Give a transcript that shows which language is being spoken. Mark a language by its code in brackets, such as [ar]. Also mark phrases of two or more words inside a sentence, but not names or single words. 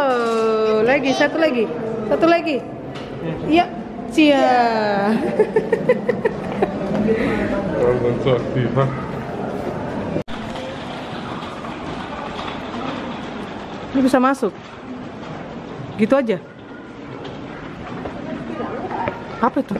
[id] Lagi, satu lagi. Iya, Cia. So aktiv, ha? Ini bisa masuk. Gitu aja. Apa itu?